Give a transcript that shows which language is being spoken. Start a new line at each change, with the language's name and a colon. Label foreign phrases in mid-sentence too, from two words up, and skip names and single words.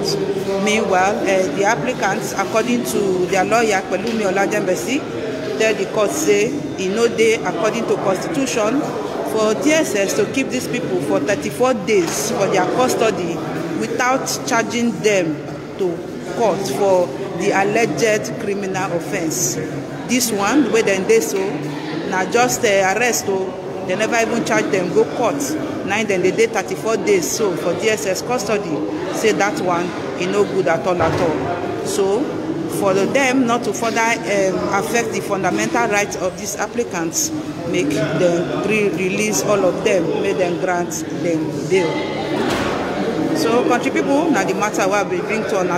Nigerian Pidgin: Meanwhile, the applicants, according to their lawyer Pelumi Olajembesi, tell the court say e no dey according to constitution for DSS to keep these people for 34 days for their custody without charging them to court for the alleged criminal offence. This one wey dem dey so na just arrest o. They never even charge them go court. Now then they did 34 days so for DSS custody. Say that one is no good at all at all. So for them not to further affect the fundamental rights of these applicants, make them release all of them, make them grant them bail. So country people, now the matter will be bring to us.